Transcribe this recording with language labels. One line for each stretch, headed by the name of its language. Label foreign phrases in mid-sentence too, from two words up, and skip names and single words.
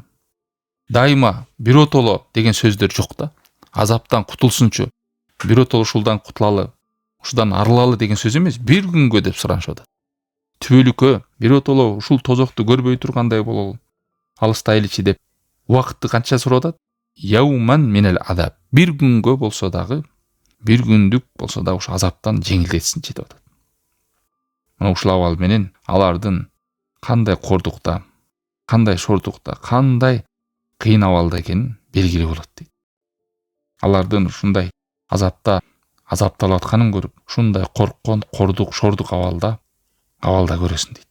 Kyrgyz: Дайыма биротоло деген сөздөр жок да. Азаптан кутулсунчу, биротоло ушулдан кутулалы, ушудан арылалы деген сөз эмес, бир күнгө деп суранышат. Түбөлүккө биротоло ушул тозокту көрбөй тургандай бололу, алыстайлычы деп убакытты канча сурап атат?
Arabic: يوما من العذاب.
Kyrgyz: Бир күнгө болсо дагы, бир күндүк болсо да ушу азаптан жеңилдетсинчи деп атат. Мына ушул абал менен алардын кандай кордукта, кандай шордукта, кандай кыйын абалда экенин белгилүү болот дейт. Алардын ушундай азапталып атканын көрүп, ушундай корккон, кордук, шордук абалда көрөсүн дейт.